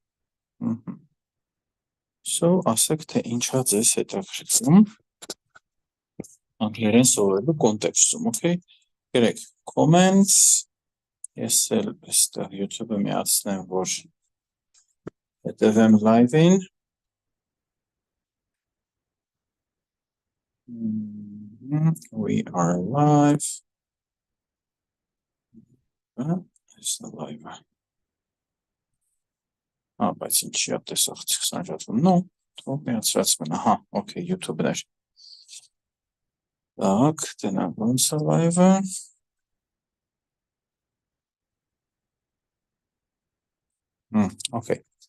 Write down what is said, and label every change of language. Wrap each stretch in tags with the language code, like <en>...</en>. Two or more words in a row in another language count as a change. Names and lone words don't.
<hy>So, ասեք, թե ինչա ձեզ հետաքրքրում անգլերեն սովորելու կոնտեքստում, okay? Գրեք comments, ես էլ այստեղ YouTube-ը միացնեմ, որ հետևեմ live-ին։</hy> <en>We are live. It's the live.</en> <hy>Բայց ինչի է տեսող ցուցանջատվում։ No, թող միացրած մնա, okay, YouTube-ներ։ Так, տնանք ոնց է live-ը։ Okay.</hy>